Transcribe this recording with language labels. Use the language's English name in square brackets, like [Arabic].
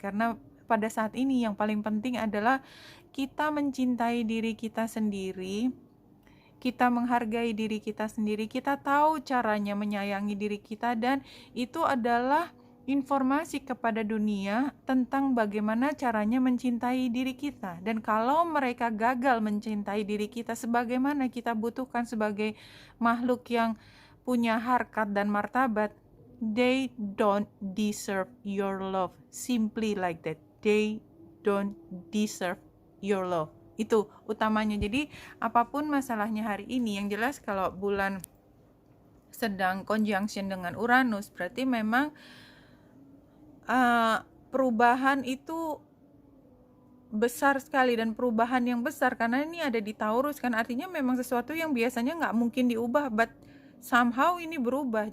[Indonesian] Karena pada saat ini yang paling penting adalah kita mencintai diri kita sendiri, kita menghargai diri kita sendiri, kita tahu caranya menyayangi diri kita, dan itu adalah informasi kepada dunia tentang bagaimana caranya mencintai diri kita. Dan kalau mereka gagal mencintai diri kita sebagaimana kita butuhkan sebagai makhluk yang punya harkat dan martabat, [English] they don't deserve your love. Simply like that. They don't deserve your love. [Indonesian] Itu utamanya. Jadi apapun masalahnya hari ini, yang jelas kalau bulan sedang conjunction dengan Uranus, berarti memang perubahan itu besar sekali, dan perubahan yang besar karena ini ada di Taurus kan, artinya memang sesuatu yang biasanya nggak mungkin diubah, [English] but somehow [Indonesian] ini berubah.